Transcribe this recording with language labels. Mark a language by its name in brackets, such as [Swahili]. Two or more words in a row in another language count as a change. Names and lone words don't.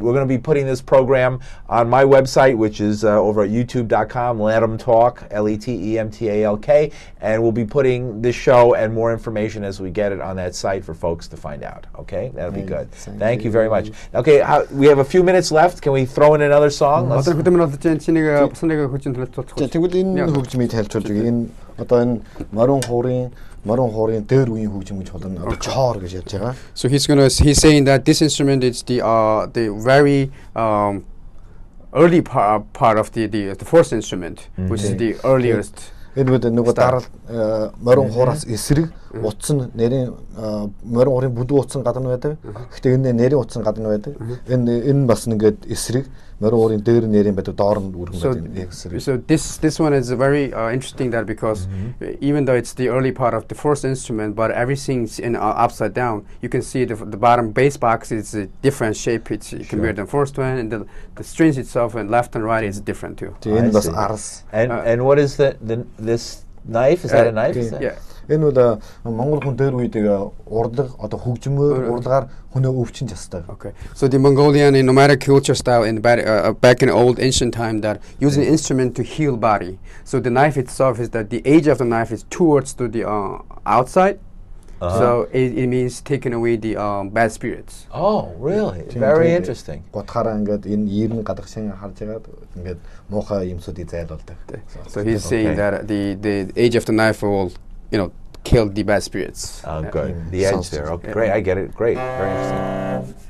[English] We're gonna be putting this program on my website, which is over at youtube.com. Let 'em talk, LETEMTALK, and we'll be putting this show and more information as we get it on that site for folks to find out. Okay, that'll be good. Thank you very much. Okay. We have a few minutes left. Can we throw in another song? [Mongolian] Тэгвэл энэ хөгжмийг тайлбарлаж байгаа. Энэ одоо энэ марун хуурын дээр үеийн хөгжим гэж болно. Одоо чоор гэж ярьж байгаа. [English] So he's saying that this instrument is the very early part of the fourth instrument, which is the earliest. [Mongolian] Энэ нөгөө дарал марун хуураас эсрэг утсан нэрийн марун хуурын бүдүү утсан гадна байдаг. Гэхдээ энэ нэрийн утсан гадна байдаг. Энэ бас ингээд эсрэг марун хуурын дээр нэрийн байдаг, доор нь үргэн байдаг. [English] So this one is very interesting that because even though it's the early part of the first instrument, but everything's in upside down. You can see the bottom bass box is a different shape. It's compared to the first one, and the strings itself and left and right is different too. [Mongolian] Энэ бас арс. [English] And what is this knife? Is that a knife? Yeah. [Mongolian] Энэ бол Монгол хүн дээр үйдэг урдлаг одоо хөгжмөөр урдгаар хүнөө өвчин жасдаг. [English] Okay. So the Mongolian nomadic culture style back in old ancient time that using instrument to heal body. So the knife itself is that the edge of the knife is towards to the outside. So it means taking away the bad spirits. Oh, really? Very interesting. [Mongolian] Готхараа ингээд энэ ийрэн гадагшин харж байгаад ингээд муухай юмсуудыг зайлуулдаг. [English] So he's saying that the edge of the knife will, kill the bad spirits. Oh, good. The edge there. Okay, great. I get it. Great. Very interesting.